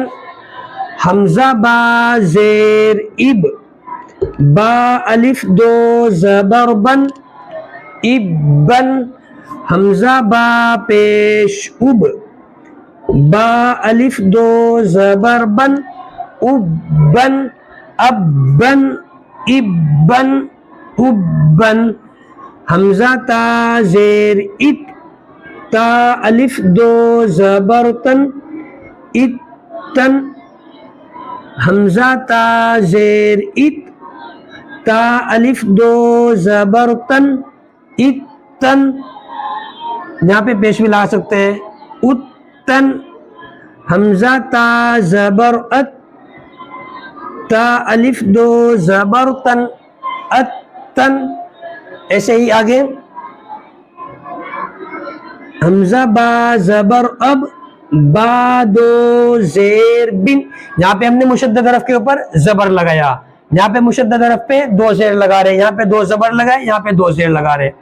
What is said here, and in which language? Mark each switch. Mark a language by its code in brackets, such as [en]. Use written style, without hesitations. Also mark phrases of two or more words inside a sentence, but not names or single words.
[ur] حمزہ با زیر اب, با الف 2 زبر بن, اب بن. حمزہ با پیش اب, با الف 2 زبر بن, اب بن, اب بن, اب بن, اب بن. حمزہ تا زیر ات, تا الف 2 زبر تن, ات تن. حمزہ تا زیر ات, تا الف 2 زبر تن, ات تن. یہاں پہ پیش بھی لا سکتے ہیں, اتن. حمزہ تا زبر ات, تا الف 2 زبر تن, اتن. ایسے ہی آگے حمزہ با زبر اب, با 2 زیر بن. یہاں پہ ہم نے مشدد حرف کے اوپر زبر لگایا, یہاں پہ مشدد حرف پہ 2 زیر لگا رہے ہیں, یہاں پہ 2 زبر لگائے, یہاں پہ 2 زیر لگا رہے ہیں.